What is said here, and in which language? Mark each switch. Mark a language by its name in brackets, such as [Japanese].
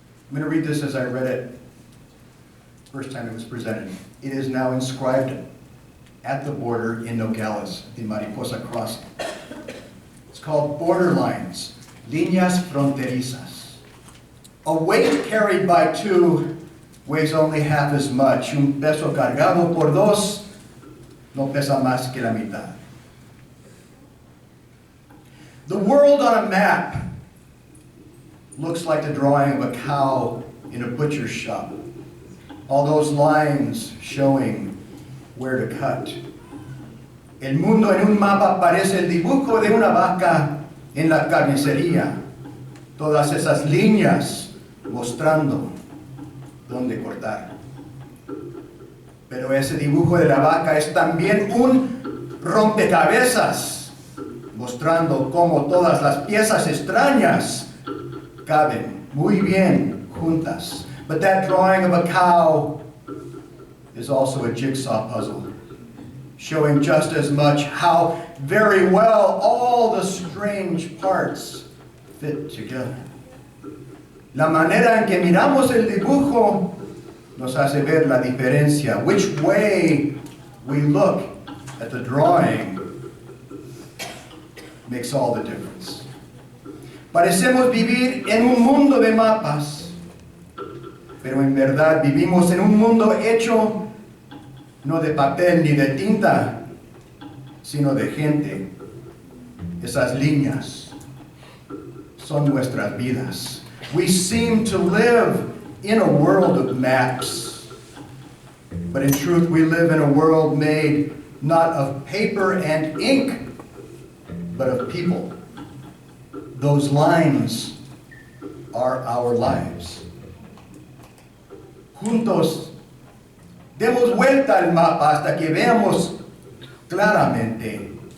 [English] I'm going to read this as I read it first time it was presented. It is now inscribed at the border in Nogales, the Mariposa Crossing. It's called Borderlines, [Spanish] Líneas Fronterizas. [English] A weight carried by two weighs only half as much. [Spanish] Un peso cargado por dos no pesa más que la mitad. [English] The world on a map looks like the drawing of a cow in a butcher's shop. All those lines showing where to cut. [Spanish] El mundo en un mapa parece el dibujo de una vaca en la carnicería. Todas esas líneas mostrando dónde cortar. Pero ese dibujo de la vaca es también un rompecabezas, mostrando cómo todas las piezas extrañas caben muy bien juntas. [English] But that drawing of a cow is also a jigsaw puzzle, showing just as much how very well all the strange parts fit together. [Spanish] La manera en que miramos el dibujo nos hace ver la diferencia. [English] Which way we look at the drawing makes all the difference. [Spanish] Parecemos vivir en un mundo de mapas, pero en verdad vivimos en un mundo hecho no de papel ni de tinta, sino de gente. Esas líneas son nuestras vidas. [English] We seem to live in a world of maps, but in truth we live in a world made not of paper and ink, but of people. Those lines are our lives. [Spanish] Juntos, demos vuelta al mapa hasta que veamos claramente.